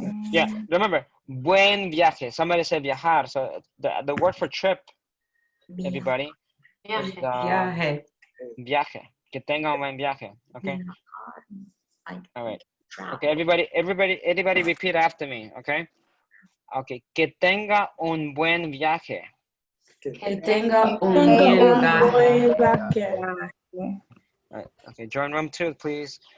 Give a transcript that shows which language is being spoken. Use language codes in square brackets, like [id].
[en] Yeah, remember, buen viaje. Somebody said viajar. So the word for trip, everybody, is [es] Viaje. viaje. Que tenga un buen viaje. Okay. All right. [en] Travel. Okay, everybody repeat after me, okay? [es] Okay, que tenga un buen viaje. Que tenga un buen viaje. [en] Right, okay, join room 2, please.